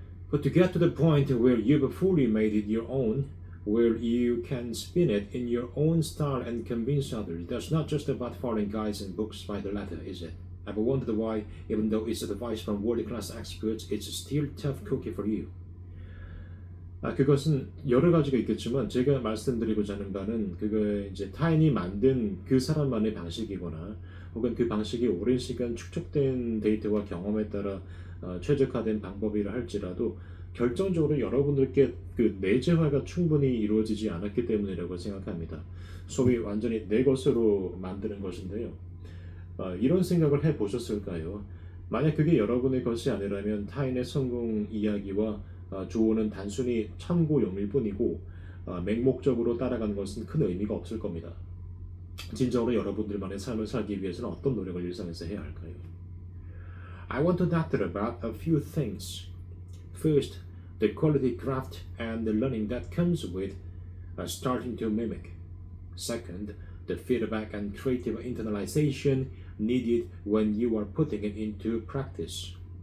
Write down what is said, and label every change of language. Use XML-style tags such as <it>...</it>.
<en>But to get to the point where you've fully made it your own, where you can spin it in your own style and convince others, that's not just about following guides and books by the letter, is it? Ever wondered why, even though it's advice from world-class experts, it's still tough cookie for you?</en> <ko>그것은 여러 가지가 있겠지만 제가 말씀드리고자 하는 바는 그거 이제 타인이 만든 그 사람만의 방식이거나 혹은 그 방식이 오랜 시간 축적된 데이터와 경험에 따라 최적화된 방법이라 할지라도 결정적으로 여러분들께 그 내재화가 충분히 이루어지지 않았기 때문이라고 생각합니다. 소위 완전히 내 것으로 만드는 것인데요. 이런 생각을 해보셨을까요? 만약 그게 여러분의 것이 아니라면 타인의 성공 이야기와 조언은 단순히 참고용일 뿐이고 맹목적으로 따라가는 것은 큰 의미가 없을 겁니다. 진정으로 여러분들만의 삶을 살기 위해서는 어떤 노력을 일상에서 해야 할까요?</ko> <en>I want to talk about a few things. First, the quality craft and the learning that comes with starting to mimic. Second, the feedback and creative internalization needed when you are putting it into practice.</en>